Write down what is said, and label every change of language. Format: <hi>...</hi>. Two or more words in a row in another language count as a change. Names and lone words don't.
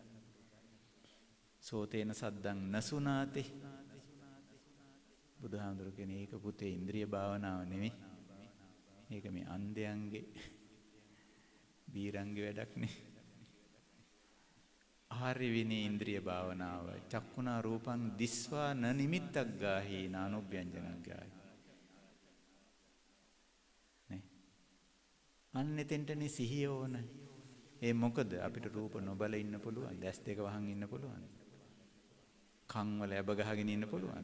<pi>සෝතේන සද්දං නසුනාති.</pi> <si>බුදුහාමුදුරුවෝ කියන්නේ ඒක පුතේ ඉන්ද්‍රිය භාවනාව නෙමෙයි. ඒක මේ අන්ධයන්ගේ බීරංගේ වැඩක් නේ. ආර්ය විනී ඉන්ද්‍රිය භාවනාව.</si> <pi>චක්කුණා රූපං දිස්වා න නිමිත්තක් ගාහි නානුභ්‍යංජනක් ගාහි.</pi> <si>නේ. අන්න එතෙන්ටනේ සිහිය ඕන. ඒ මොකද අපිට රූප නොබල ඉන්න පුළුවන්. දැස් දෙක වහන් ඉන්න පුළුවන්. කන් වල ඇබ ගහගෙන ඉන්න පුළුවන්.</si>